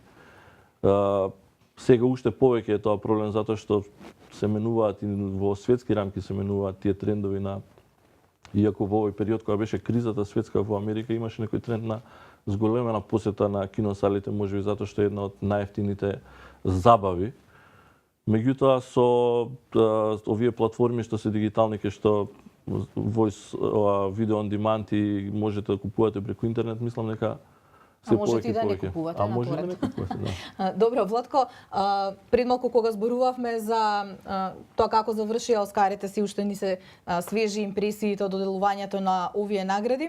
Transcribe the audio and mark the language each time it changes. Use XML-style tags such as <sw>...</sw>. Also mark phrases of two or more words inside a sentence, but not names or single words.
<mk>Сега уште повеќе е тоа проблем затоа што се менуваат и во светски рамки се менуваат тие трендови на иако во овој период кога беше кризата светска во Америка имаше некој тренд на зголемена посета на киносалите, можеби затоа што е една од најевтините забави. Меѓутоа со овие платформи што се дигитални ке што</mk> <en>voice video on demand</en> <mk>и можете да купувате преку интернет, мислам дека А можете и да не купувате на може торет. да не купувате, да. Добро, Владко, пред малку кога зборувавме за тоа како завршија Оскарите, си уште ни се свежи импресиите од доделувањето на овие награди.</mk>